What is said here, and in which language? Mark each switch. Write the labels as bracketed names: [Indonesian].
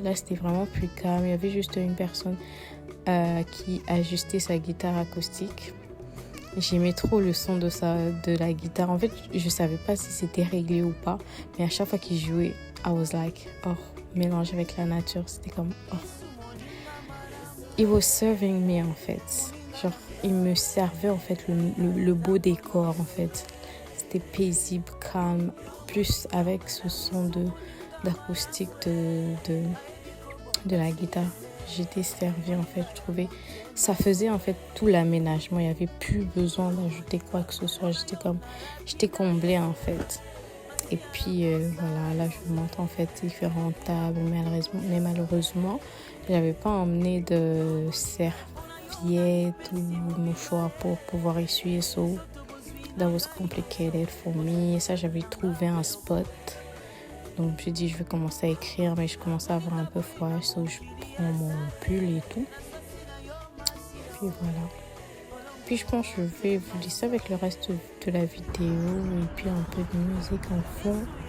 [French] Là, c'était vraiment plus calme. Il y avait juste une personne qui ajustait sa guitare acoustique. J'aimais trop le son de la guitare. En fait, je savais pas si c'était réglé ou pas, mais à chaque fois qu'il jouait, [English] I was like, oh, [French] mélange avec la nature, c'était comme, oh. [English] It was serving me [French] en fait. Genre, il me servait en fait le beau décor en fait. C'était paisible, calme, plus avec ce son d'acoustique de la guitare. J'étais servie en fait, je trouvais. Ça faisait en fait tout l'aménagement. Il n'y avait plus besoin d'ajouter quoi que ce soit. J'étais comblée en fait. Et puis voilà, là je vous montre en fait différentes tables, mais malheureusement, j'avais pas emmené de serviettes ou mouchoirs pour pouvoir essuyer. [English] So that was complicated for me. [French] Et ça, j'avais trouvé un spot. Donc j'ai dit je vais commencer à écrire, mais je commençais à avoir un peu froid, so je prends mon pull et tout. Puis voilà. Puis je pense que je vais vous laisser avec le reste de la vidéo et puis un peu de musique en fond.